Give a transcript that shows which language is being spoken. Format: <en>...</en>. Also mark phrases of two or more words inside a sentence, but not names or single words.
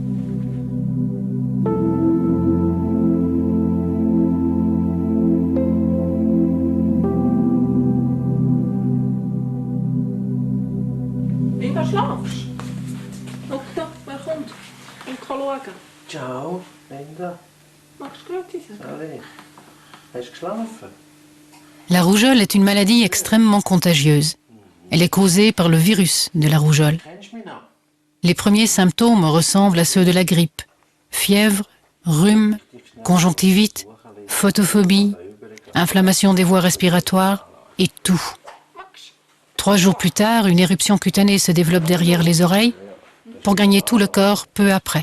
<de>Linda, schlafst du? Schau da, wer kommt? Ich kann schauen. Ciao, Linda. Magst du Grüezi sagen? Sally. Hast du geschlafen?</de> <fr>La rougeole est une maladie extrêmement contagieuse. Elle est causée par le virus de la rougeole.</fr> <de>Kennst du mich noch?</de> <fr>Les premiers symptômes ressemblent à ceux de la grippe. Fièvre, rhume, conjonctivite, photophobie, inflammation des voies respiratoires et tout. 3 jours plus tard, une éruption cutanée se développe derrière les oreilles pour gagner tout le corps peu après.</fr>